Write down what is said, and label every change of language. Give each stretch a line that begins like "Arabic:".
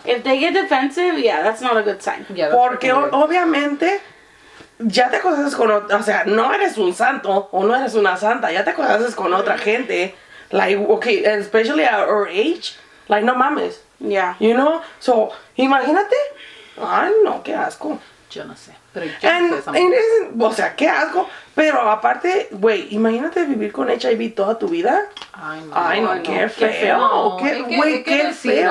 English: If they get defensive, yeah, that's not a good sign. Yeah,
Spanish: Porque obviamente ya te conoces con otra, o sea, no eres un santo o no eres una santa, ya te conoces con otra gente.
English: Like, okay, especially at our age, like,
Spanish: no mames.
English: Yeah. You know? So,
Spanish: imagínate. Ay, no, qué asco. Yo no sé. Pero yo o sea, qué asco. Pero aparte, güey, imagínate vivir con HIV toda tu vida. Ay, no, qué feo. Qué feo.